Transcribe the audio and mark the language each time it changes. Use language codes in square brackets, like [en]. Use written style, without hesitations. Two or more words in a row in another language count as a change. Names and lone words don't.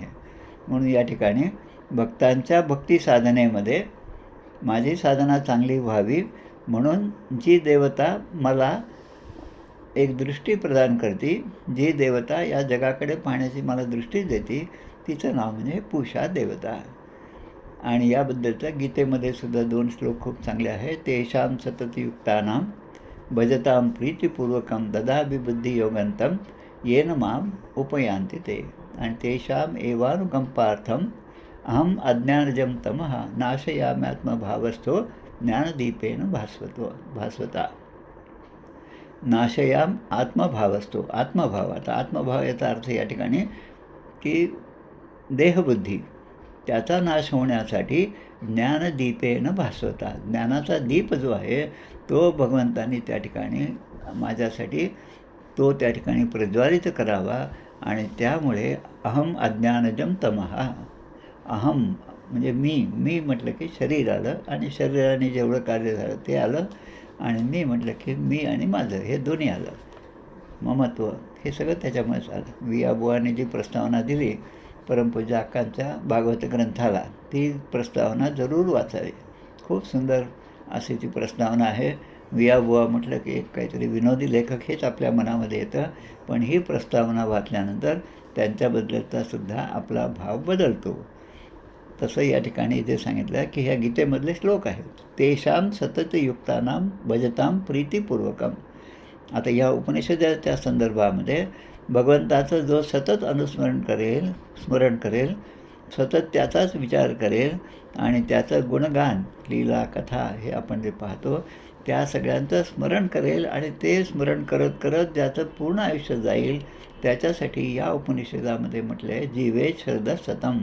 [mr] म्हणून या ठिकाणी भक्तांच्या भक्ती साधनेमध्ये माझी साधना चांगली व्हावी म्हणून जी देवता मला एक दृष्टी प्रदान करते, जी देवता या जगाकडे पाहण्याची मला दृष्टी देते, तिचं नाव म्हणजे पूषा देवता. आणि याबद्दलच्या गीतेमध्ये सुद्धा 2 श्लोक खूप चांगले आहेत. [sa] तेषां सततयुक्तानां भजतां प्रीतिपूर्वकं ददामि बुद्धियोगन्तं येन माम उपयान्ति ते. आणि तेषां एवानुकंपार्थं अहम अज्ञानजं तमः नाशयाम्यात्मभावस्थो ज्ञानदीपेन भास्वता. नाशयाम आत्मभावस्थो. आत्मभाव. [mr] आता आत्मभाव याचा अर्थ या ठिकाणी की देहबुद्धी त्याचा नाश होण्यासाठी [sa] ज्ञानदीपेन भास्वता. [mr] ज्ञानाचा दीप जो आहे तो भगवंतांनी त्या ठिकाणी माझ्यासाठी तो त्या ठिकाणी प्रज्वालित करावा. आणि त्यामुळे [sa] अहम अज्ञानजम तमः. [mr] अहम म्हणजे मी म्हटलं की शरीर आलं आणि शरीराने जेवढं कार्य झालं ते आलं. आणि मी म्हटलं की मी आणि माझं हे दोन्ही आलं. ममत्व हे सगळं त्याच्यामुळेच आलं. वियाबुवाने जी प्रस्तावना दिली परमपूज्य अक्कांच्या भागवत ग्रंथाला ती प्रस्तावना जरूर वाचावी. खूप सुंदर अशी ती प्रस्तावना आहे. वियाबुवा म्हटलं की एक काहीतरी विनोदी लेखक हेच आपल्या मनामध्ये येतं, पण ही प्रस्तावना वाचल्यानंतर त्यांच्याबद्दलचा सुद्धा आपला भाव बदलतो. तसं या ठिकाणी जे सांगितलं की ह्या गीतेमधले श्लोक आहेत. [sa] तेषां सततयुक्तानां भजतां प्रीतिपूर्वकम. [mr] आता या उपनिषदाच्या संदर्भामध्ये भगवंताचं जो सतत स्मरण करेल, सतत त्याचाच विचार करेल आणि त्याचं गुणगान, लीला, कथा हे आपण जे पाहतो त्या सगळ्यांचं स्मरण करेल आणि ते स्मरण करत करत ज्याचं पूर्ण आयुष्य जाईल त्याच्यासाठी या उपनिषदामध्ये म्हटलं आहे [sa] जीवे शरद सतम.